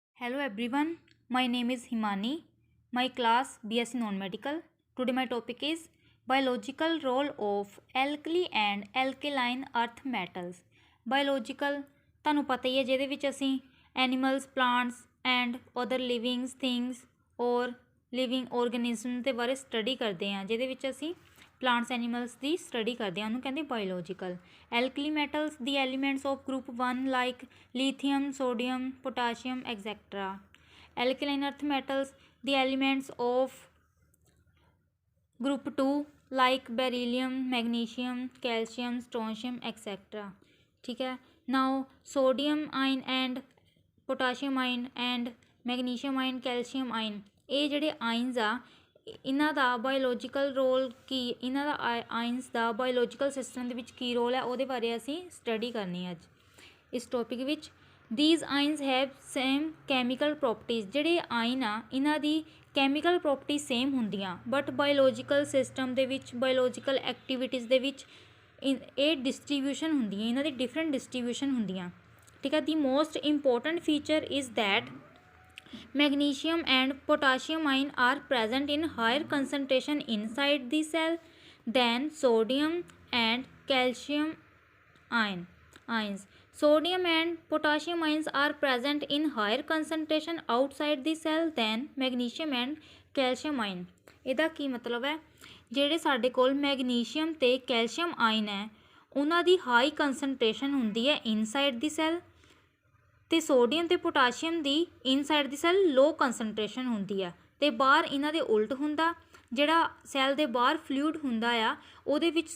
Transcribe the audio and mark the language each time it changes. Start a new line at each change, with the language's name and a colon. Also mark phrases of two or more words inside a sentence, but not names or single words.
English: Hello everyone, my name is Himani. My class BSc Non-Medical. Today my topic is biological role of alkali and alkaline earth metals.
Punjabi: Biological ਤੁਹਾਨੂੰ ਪਤਾ ਹੀ ਹੈ ਜਿਹਦੇ ਵਿੱਚ ਅਸੀਂ
English: animals plants and other living things or living organism
Punjabi: ਦੇ ਬਾਰੇ ਸਟੱਡੀ ਕਰਦੇ ਹਾਂ ਜਿਹਦੇ ਵਿੱਚ ਅਸੀਂ
English: plants animals
Punjabi: ਦੀ ਸਟੱਡੀ ਕਰਦੇ ਹਾਂ ਉਹਨੂੰ ਕਹਿੰਦੇ
English: biological alkali metals the elements of group 1 like lithium sodium potassium etc alkaline earth metals the elements of group 2 like beryllium magnesium calcium strontium etc
Punjabi: ਠੀਕ ਹੈ
English: now sodium ion and potassium ion and magnesium ion calcium ion
Punjabi: ਇਹ ਜਿਹੜੇ ਆਇਨਸ ਆ ਇਹਨਾਂ ਦਾ
English: biological role
Punjabi: ਕੀ ਇਹਨਾਂ ਦਾ ਆਇਨਸ ਦਾ
English: biological system
Punjabi: ਦੇ ਵਿੱਚ ਕੀ ਰੋਲ ਹੈ ਉਹਦੇ ਬਾਰੇ ਅਸੀਂ ਸਟੱਡੀ ਕਰਨੀ ਹੈ ਅੱਜ ਇਸ ਟੌਪਿਕ ਵਿੱਚ
English: these ions have same chemical properties
Punjabi: ਜਿਹੜੇ ਆਇਨ ਆ ਇਹਨਾਂ ਦੀ
English: chemical property same
Punjabi: ਹੁੰਦੀਆਂ ਬਟ
English: biological system
Punjabi: ਦੇ ਵਿੱਚ
English: biological activities
Punjabi: ਦੇ ਵਿੱਚ ਇਹ ਡਿਸਟਰੀਬਿਊਸ਼ਨ ਹੁੰਦੀਆਂ ਇਹਨਾਂ ਦੀ
English: different distribution
Punjabi: ਹੁੰਦੀਆਂ ਠੀਕ ਹੈ
English: the most important feature is that magnesium and potassium ion are present in higher concentration inside the cell than sodium and calcium ions. Sodium and potassium ions are present in higher concentration outside the cell than magnesium and calcium ion.
Punjabi: ਇਹਦਾ ਕੀ ਮਤਲਬ ਹੈ ਜਿਹੜੇ ਸਾਡੇ ਕੋਲ ਮੈਗਨੀਸ਼ੀਅਮ ਤੇ ਕੈਲਸ਼ੀਅਮ ਆਇਨ ਹੈ ਉਹਨਾਂ ਦੀ
English: high concentration
Punjabi: ਹੁੰਦੀ ਹੈ
English: inside the cell
Punjabi: ਅਤੇ ਸੋਡੀਅਮ ਅਤੇ ਪੋਟਾਸ਼ੀਅਮ ਦੀ
English: inside the cell low concentration
Punjabi: ਹੁੰਦੀ ਆ ਅਤੇ ਬਾਹਰ ਇਹਨਾਂ ਦੇ ਉਲਟ ਹੁੰਦਾ ਜਿਹੜਾ ਸੈੱਲ ਦੇ ਬਾਹਰ ਫਲੂਇਡ ਹੁੰਦਾ ਆ ਉਹਦੇ ਵਿੱਚ